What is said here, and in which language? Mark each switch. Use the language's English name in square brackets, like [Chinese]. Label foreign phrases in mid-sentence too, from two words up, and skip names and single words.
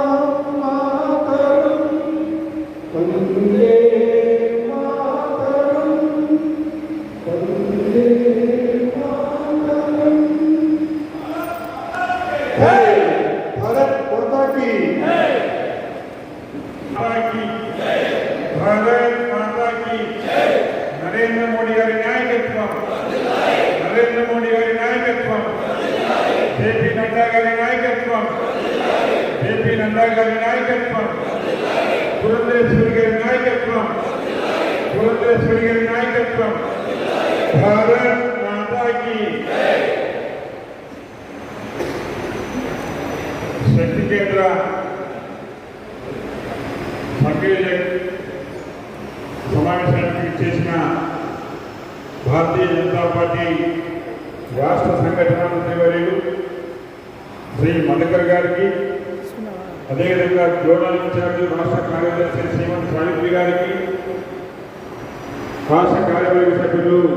[Sanskrit] मातरं वन्दे मातरं वन्दे मातरं। [Hindi] जय भारत माता की भारत माता की [Telugu] నరేంద్ర మోదీ గారి నాయకత్వం నరేంద్ర మోదీ గారి నాయకత్వం జేపీ నడ్డా గారి నాయకత్వం జేపీ నడ్డా గారి నాయకత్వం పురందేశ్వరి గారి నాయకత్వం పురందేశ్వరి గారి నాయకత్వం [Hindi] भारत माता की [Telugu] శక్తి కేంద్ర సమావేశానికి చేసిన భారతీయ జనతా పార్టీ రాష్ట్ర సంఘటన మంత్రివర్యులు శ్రీ మధుకర్ గారికి, అదేవిధంగా జోనల్ ఇన్ఛార్జి రాష్ట్ర కార్యదర్శి శ్రీమతి సావిత్రి గారికి, రాష్ట్ర కార్యవర్గ సభ్యులు